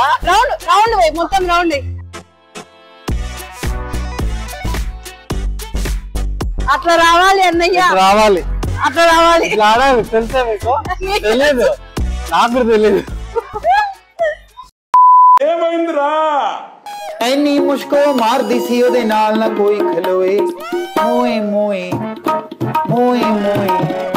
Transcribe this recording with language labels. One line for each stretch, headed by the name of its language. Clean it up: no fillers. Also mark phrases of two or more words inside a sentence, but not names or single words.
Telugu: రౌండ్ మొత్తం రౌండ్. అట్లా రావాలి అన్నయ్య, రావాలి, అట్లా రావాలి. ఇట్లా ఆడాలి. తెలుసా మీకు? తెలియదు, నాకు తెలియదు. ఏమైందిరా?
Punjabi: ਐਨੀ ਮੁਸ਼ਕੋ ਮਾਰਦੀ ਸੀ ਉਹਦੇ ਨਾਲ ਨਾ ਕੋਈ ਖਲੋਏ ਮੋਏ ਮੋਏ ਮੋਏ ਮੋਏ